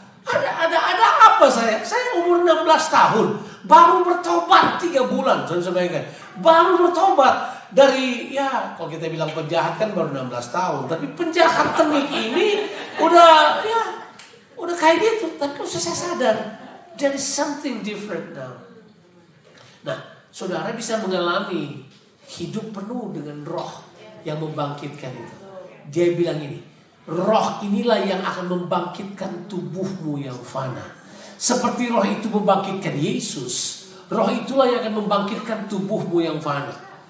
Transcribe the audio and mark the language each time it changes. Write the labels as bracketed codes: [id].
[id] Ada apa saya? Saya umur 16 tahun, baru bertobat 3 bulan. Saya bayangkan, baru bertobat dari kalau kita bilang penjahat kan baru 16 tahun, tapi penjahat temik ini udah kayak gitu. Tapi saya sadar [en] there is something different now. [id] Nah, saudara bisa mengalami hidup penuh dengan roh yang membangkitkan itu. Dia bilang ini, roh inilah yang akan membangkitkan tubuhmu yang fana. Seperti roh itu membangkitkan Yesus, roh itulah yang akan membangkitkan tubuhmu yang fana.